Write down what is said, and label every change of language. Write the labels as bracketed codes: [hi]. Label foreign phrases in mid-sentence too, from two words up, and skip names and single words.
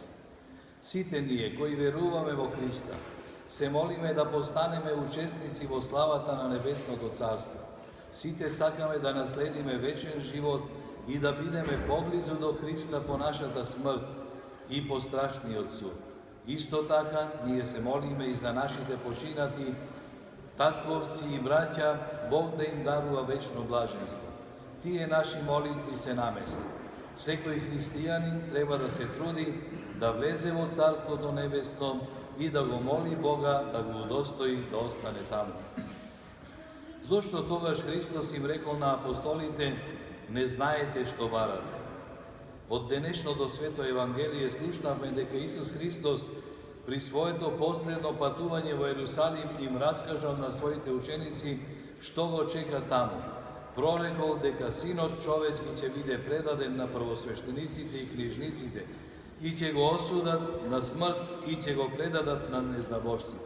[mk] Site nije, koji veruvame vo Hrista, se molime da postaneme učesnici vo slavata na nebesnog carstva. Site sakame da nasledime večen život i da bideme poblizu do Hrista po našata smrt i po strašni od sud. Isto така, ние se molime i za našite počinati, tatkovci i braća, Bog da im darува večno blaženstvo. Tije naši molitvi se namesti. Svekoj hristijanin treba da se trudi da vleze vo carstvo do nebesno i da go moli Boga da go udostoji da ostane tamo. Zašto togaš Hristos im rekao na apostolite, ne знаете što varate. Od денешно до свето Евангелие слушнавме дека Исус Христос при своето последно патување во Ерусалим им раскажал на своите ученици што го чека таму. Прорекол дека Синот човечки ќе биде предаден на првосвештениците и книжниците и ќе го осудат на смрт и ќе го предадат на незнабожците.